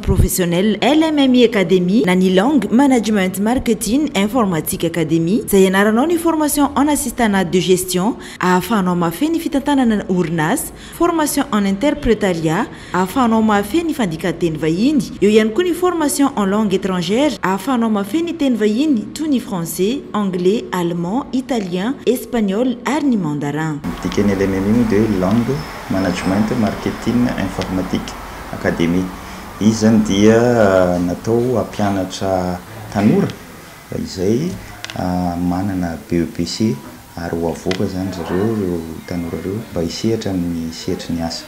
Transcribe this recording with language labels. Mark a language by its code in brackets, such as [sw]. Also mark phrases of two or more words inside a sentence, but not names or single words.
[mg] professionnelle LMMI Académie na ny langue management marketing informatique académie zay ianaranao ny [fr] formation en assistanat de gestion [mg] ahafahanao mahafehy ny fitantanana orinasa [fr] formation en interprétariat [mg] ahafahanao mahafehy ny fandika-teny vahiny eo ihany koa ny [fr] formation en langue étrangère [mg] ahafahanao mahafehy ny teny vahiny toy ny [fr] français anglais allemand italien espagnol [mg] ary ny mandarin. Dikeny LMMI de langue management marketing informatique académie izy zany dia natao ampianatra tanora izay manana BEPC ary ho avoaka zany zareo tanora reo mba hisehatra amin'ny sehatry ny asa.